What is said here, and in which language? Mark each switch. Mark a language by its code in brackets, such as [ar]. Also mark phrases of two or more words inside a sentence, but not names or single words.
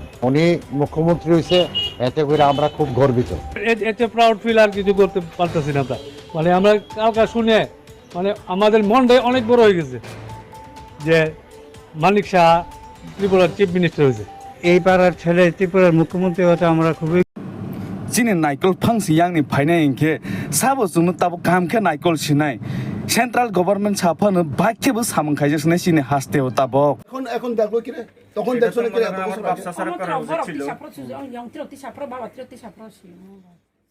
[bn] উনি মুখ্যমন্ত্রী হয়েছে, এতে করে আমরা খুব গর্বিত। এতে [en] proud feel [bn] আর কিছু করতে পারতেছি না। মানে আমরা কালকে শুনে মানে আমাদের মনটাই অনেক বড় হয়ে গেছে যে মানিক শাহ ত্রিপুরার [en] chief minister [bn] হয়েছে। এই পাড়ার ছেলে ত্রিপুরার মুখ্যমন্ত্রী হতে আমরা খুবই। [brx] जिनि नाइकल फांसि यांनि फाइनाय इंखे साबो जुनो ताबो गामखे नाइकल सिनाय [en] central government [brx] साफानो बाइकेबो samwng khaijak सिनाय सिनि हास्तेव ताबो। [bn] এখন দেখলো কি রে, তখন দেখছো না কি রে? আমার ব্যবসা সারা করা উচিত ছিল।